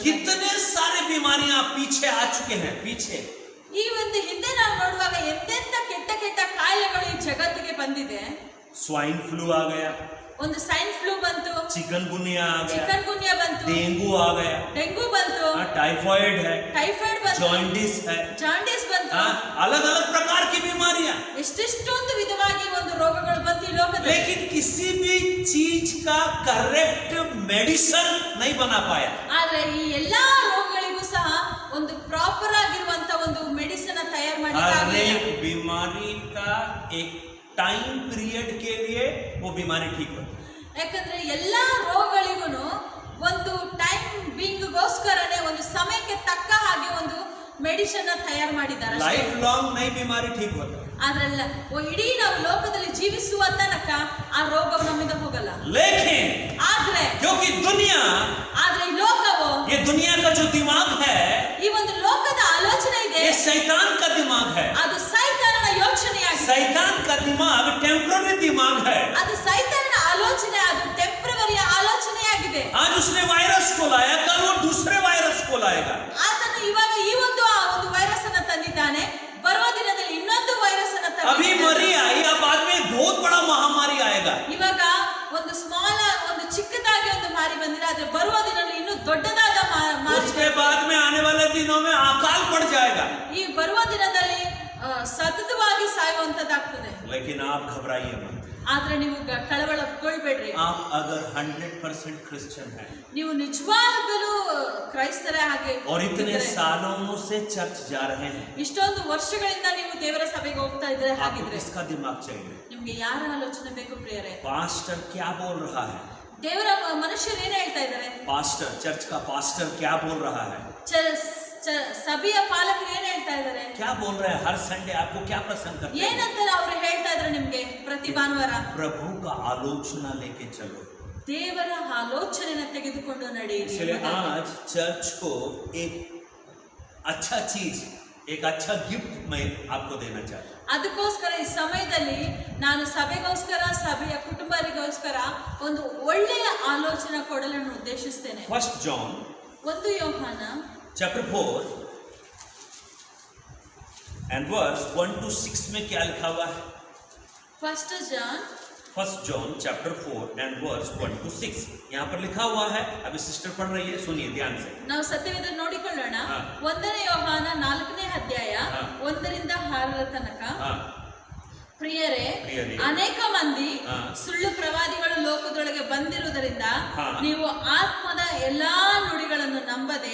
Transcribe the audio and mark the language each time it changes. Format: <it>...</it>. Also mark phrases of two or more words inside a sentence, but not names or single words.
<hi>कितने सारे बीमारियां पीछे आ चुके हैं, पीछे।</hi> <kn>ಈ ಒಂದು ಹಿಂದೆ ನಾವು ನೋಡುವಾಗ ಎಂತೆಂತ ಕೆಟ್ಟ ಕೆಟ್ಟ ಕಾಯಿಲೆಗಳು ಈ ಜಗತ್ತಿಗೆ ಬಂದಿದೆ.</kn> <en>swine flu</en> <hi>आ गया,</hi> <kn>ಒಂದು</kn> <en>swine flu</en> <kn>ಬಂತು,</kn> <hi>चिकनगुनिया आ गया,</hi> <kn>ಚಿಕನ್ ಗುನ್ಯಾ ಬಂತು,</kn> <hi>डेंगू आ गया,</hi> <kn>ಡೆಂಗು ಬಂತು,</kn> <hi>टाइफाइड है,</hi> <kn>ಟೈಫಾಯ್ಡ್ ಬಂತು,</kn> <hi>जॉन्डिस है,</hi> <kn>ಜಾಂಡಿಸ್ ಬಂತು.</kn> <hi>अलग अलग प्रकार की बीमारियां।</hi> <kn>ಎಷ್ಟೆಷ್ಟೊಂದು ವಿಧವಾಗಿ ಒಂದು ರೋಗಗಳು ಬಂತು ಈ ಲೋಕದಲ್ಲಿ.</kn> <hi>लेकिन किसी भी चीज का</hi> <en>correct medicine</en> <hi>नहीं बना पाया।</hi> <kn>ಆದ್ರೆ ಈ ಎಲ್ಲಾ ರೋಗಗಳಿಗೂ ಸಹ ಒಂದು ಪ್ರಾಪರ್ ಆಗಿರುವಂತ ಒಂದು ಮೆಡಿಸಿನ್ ತಯಾರು</kn> <hi>हर</hi> <kn>ಮಾಡಿ</kn> <hi>एक बीमारी का एक</hi> <en>time period</en> <hi>के लिए वो बीमारी ठीक होती है।</hi> <kn>ಯಾಕಂದ್ರೆ ಎಲ್ಲಾ ರೋಗಗಳಿಗೂ ಒಂದು ಟೈಮ್ ಬಿಂಗ್ಗೋಸ್ಕರನೇ ಒಂದು ಸಮಯಕ್ಕೆ ತಕ್ಕ ಹಾಗೆ ಒಂದು ಮೆಡಿಸಿನ್ ತಯಾರು ಮಾಡಿದ್ದಾರೆ.</kn> <en>life long</en> <hi>नई बीमारी ठीक होता है,</hi> <kn>ಆದ್ರಲ್ಲ ಇಡೀ ನಾವು ಲೋಕದಲ್ಲಿ ಜೀವಿಸುವ ತನಕ ಆ ರೋಗವು ನಮ್ಮಿಂದ ಹೋಗಲ್ಲ.</kn> <hi>लेकिन</hi> <kn>ಆದ್ರೆ</kn> <hi>क्योंकि दुनिया,</hi> <kn>ಈ ಲೋಕವು,</kn> <hi>ये दुनिया का जो दिमाग है,</hi> <kn>ಈ ಒಂದು ಲೋಕದ ಆಲೋಚನೆ ಇದೆ,</kn> <hi>ये शैतान का दिमाग है।</hi> <kn>ಅದು ಸೈತಾನನ ಯೋಚನೆಯಾಗಿದೆ.</kn> <hi>शैतान का दिमाग टेम्पररी दिमाग है।</hi> <kn>ಅದು ಸೈತಾನನ ಆಲೋಚನೆ, ಅದು ಟೆಂಪರರಿ ಆಲೋಚನೆಯಾಗಿದೆ.</kn> <hi>आज उसने वायरस को लाया, कल वो दूसरे वायरस को लाएगा।</hi> <kn>ಆತನು ಇವಾಗ ಈ ಒಂದು ವೈರಸ್ ಅನ್ನ ತಂದಿದ್ದಾನೆ, ಬರುವ ದಿನದಲ್ಲಿ ಇನ್ನೊಂದು ವೈರಸ್ ಅನ್ನ</kn> <hi>अभी मरी आई, अब बाद में बहुत बड़ा महामारी आएगा।</hi> <kn>ಇವಾಗ ಒಂದು ಸ್ಮಾಲ್ ಒಂದು ಚಿಕ್ಕದಾಗಿ ಒಂದು ಮಾರಿ ಬಂದಿದೆ, ಆದ್ರೆ ಬರುವ ದಿನದಲ್ಲಿ ಇನ್ನೂ ದೊಡ್ಡದಾದ</kn> <hi>उसके बाद में आने वाले दिनों में अकाल</hi> <kn>ಬರುವ ದಿನದಲ್ಲಿ ಸತತವಾಗಿ ಸಾಯುವಂತದ್ದಾಗ್ತದೆ.</kn> <hi>लेकिन आप घबराइए मत.</hi> <kn>ಆದ್ರೆ ನೀವು ಕಳವಳಗೊಳ್ಬೇಡ್ರಿ.</kn> <hi>आप अगर 100% क्रिश्चियन हैं</hi> <kn>ನೀವು ನಿಜವಾಗಲೂ ಕ್ರೈಸ್ತರೇ ಹಾಗೆ</kn> <hi>और इतने</hi> <kn>ಇದ್ದರೆ,</kn> <hi>सालों से चर्च जा रहे हैं,</hi> <kn>ಇಷ್ಟೊಂದು ವರ್ಷಗಳಿಂದ ನೀವು ದೇವರ ಸಭೆಗೆ ಹೋಗ್ತಾ ಇದ್ರೆ</kn> <hi>आपको</hi> <kn>ಹಾಗಿದ್ರೆ</kn> <hi>किसका दिमाग चाहिए?</hi> <kn>ನಿಮ್ಗೆ ಯಾರ ಆಲೋಚನೆ ಬೇಕು ಪ್ರಿಯರೇ?</kn> <hi>पास्टर क्या बोल रहा है?</hi> <kn>ದೇವರ ಮನುಷ್ಯರು ಏನ್ ಹೇಳ್ತಾ ಇದ್ದಾರೆ?</kn> <hi>पास्टर, चर्च का पास्टर क्या बोल रहा है?</hi> <kn>ಸಭೆಯ ಪಾಲಕರು ಏನ್ ಹೇಳ್ತಾ ಇದ್ದಾರೆ?</kn> <hi>क्या बोल रहे हैं? हर संडे आपको क्या प्रसंग करते हैं?</hi> <kn>ಏನಂತ ಅವ್ರು ಹೇಳ್ತಾ ಇದ್ದಾರೆ ನಿಮ್ಗೆ ಪ್ರತಿ ಭಾನುವಾರ?</kn> <hi>प्रभु का आलोचना लेके चलो.</hi> <kn>ದೇವರ ಆಲೋಚನೆನ ತೆಗೆದುಕೊಂಡು ನಡೆಯಿರಿ.</kn> <hi>इसलिए आज चर्च को एक अच्छा चीज, एक अच्छा गिफ्ट मैं आपको देना चाहता हूँ.</hi> <kn>ಅದಕ್ಕೋಸ್ಕರ ಈ ಸಮಯದಲ್ಲಿ ನಾನು ಸಭೆಗೋಸ್ಕರ, ಸಭೆಯ ಕುಟುಂಬರಿಗೋಸ್ಕರ ಒಂದು ಒಳ್ಳೆಯ ಆಲೋಚನೆ ಕೊಡಲು ನಾನು ಉದ್ದೇಶಿಸ್ತೇನೆ.</kn> <hi>1 John</hi> <kn>1 ಯೋಹಾನ</kn> <en>chapter 4 and verse 1 to 6</en> <hi>में क्या लिखा हुआ है?</hi> <en>1 John chapter 4 and verse 1 to 6</en> <hi>यहाँ पर लिखा हुआ है. अभी सिस्टर पढ़ रही है, सुनिए ध्यान से.</hi> <kn>ನಾವು ಸತ್ಯವೇದ ನೋಡಿಕೊಳ್ಳೋಣ. ಹಾ. 1 ಯೋಹಾನ 4ನೇ ಅಧ್ಯಾಯ ಹಾ. 1ರಿಂದ 6 ತನಕ.</kn> <hi>हाँ,</hi> <kn>ಪ್ರಿಯರೇ, ಪ್ರಿಯರೇ, ಅನೇಕ ಮಂದಿ ಹಾ. ಸುಳ್ಳು ಪ್ರವಾದಿಗಳು ಲೋಕದೊಳಗೆ ಬಂದಿರುವುದರಿಂದ ಹಾ. ನೀವು ಆತ್ಮದ ಎಲ್ಲಾ ನುಡಿಗಳನ್ನು ನಂಬದೆ</kn>